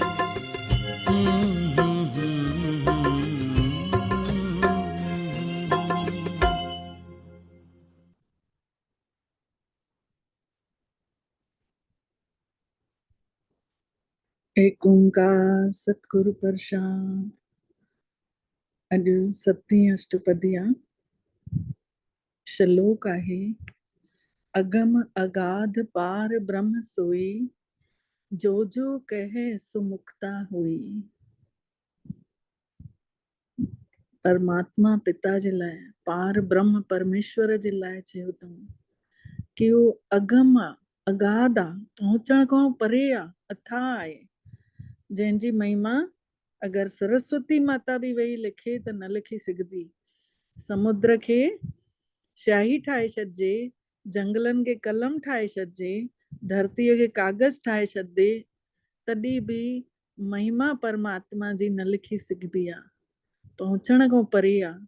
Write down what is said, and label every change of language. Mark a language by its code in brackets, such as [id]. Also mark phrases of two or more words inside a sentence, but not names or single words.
[pa] ਇਕ ਓਅੰਕਾਰ ਸਤਿਗੁਰ ਪ੍ਰਸਾਦਿ। [sd] अॼु सतीं अष्टपदिया। श्लोक आहे, [pa] ਅਗਮ ਅਗਾਧਿ ਪਾਰ ਬ੍ਰਹਮੁ ਸੋਇ, ਜੋ ਜੋ ਕਹੈ ਸੁ ਮੁਕਤਾ ਹੋਇ। [sd] परमात्मा पिता जे लाइ, पार ब्रह्म परमेश्वर जे लाइ चयो अथऊं कि उहो अगम आहे, अगाध आहे, पहुचण खां परे आहे, अथाह आहे, जंहिंजी महिमा अगर सरस्वती माता भी वेही लिखे त न लिखी सघंदी। समुद्र खे स्याही ठाहे छॾिजे, जंगलनि खे कलम ठाहे छॾिजे, धरतीअ खे कागज़ ठाहे छॾिजे, तॾहिं बि महिमा परमात्मा जी न लिखी सघिबी आहे, पहुचण खां परे आहे।